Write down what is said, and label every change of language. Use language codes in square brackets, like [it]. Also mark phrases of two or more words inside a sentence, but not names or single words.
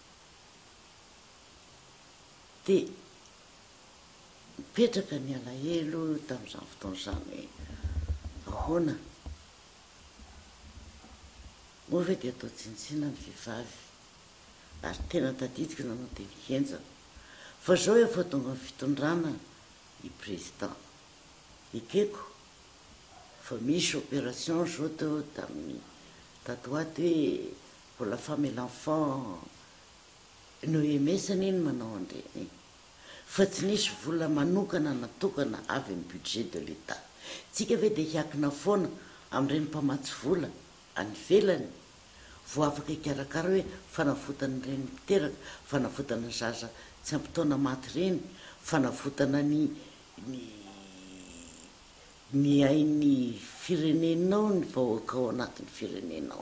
[mg] Dia mipetraka ny alahelo tamin'izany fotoan'izany hoe ahoana moa ve dia atao tsinitsina ny vehivavy, ary tena tadidiko nanao dia nihenjana fa zao efa tonga ny fitondrana i président ekeko fa misy opération zao teo tamin'ny tatoaty hoe [fr] pour la femme et l'enfant [mg] no emesana iny manao andreny fa tsy nisy vola manokana natokana avy amin'ny [fr] budget de l'état. [mg] Tsika ve dia hiakina foana amin'ireny mpamatsy vola any velany vo afaka hikarakara hoe fanavotana ireny miteraka, fanavotana zaza tsy ampitaona maty reny, fanavotana ny hain'ny firenenao ny vahoaka ao anatin'ny firenenao.